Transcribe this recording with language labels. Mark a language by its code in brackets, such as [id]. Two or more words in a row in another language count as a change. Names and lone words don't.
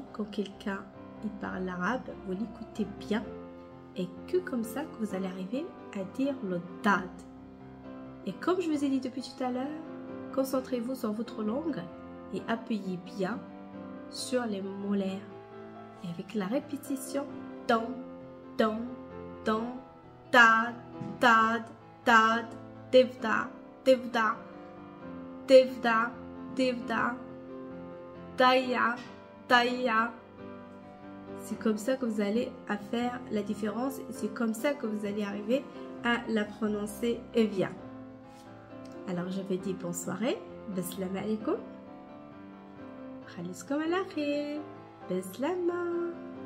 [fr] Quand quelqu'un il parle l'arabe, vous l'écoutez bien et que comme ça que vous allez arriver à dire le Dad. Et comme je vous ai dit depuis tout à l'heure, concentrez-vous sur votre langue et appuyez bien sur les molaires. Et avec la répétition, don, don, don, dad, dad, dad, devda, devda, devda, devda, daya, daya. C'est comme ça que vous allez faire la différence et c'est comme ça que vous allez arriver à la prononcer bien. Alors je vous dis bonne soirée, [ar] بالسلام عليكم، خليكم على خير، بالسلامة.